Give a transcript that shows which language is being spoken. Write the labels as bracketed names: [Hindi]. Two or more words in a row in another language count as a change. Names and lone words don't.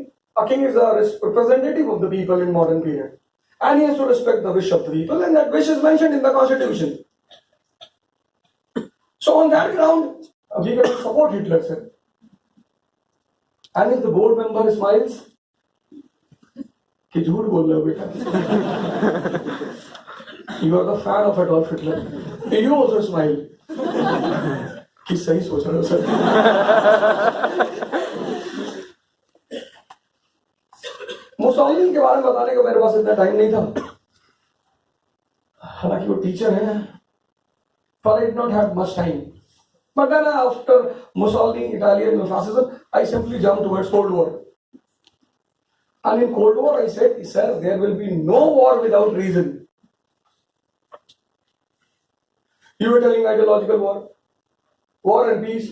[English] A king is a representative of the people in modern period. and he has to respect the wish of the people, and that wish is mentioned in the constitution. So on that ground, we can support Hitler, sir. And if the board member smiles, [Hindi] कि झूठ बोल रहे हो बेटा. [English] You are the fan of Adolf Hitler. You also smile. [Hindi] कि सही सोच रहे हो सर. मुसोलिनी के बारे में बताने का मेरे पास इतना टाइम नहीं था. हालांकि वो टीचर है, [English] but I did not have much time. But then after Mussolini, Italian fascism, I simply jumped towards Cold War. And in Cold War, I said, sir, there will be no war without reason. You were telling ideological war, war and peace.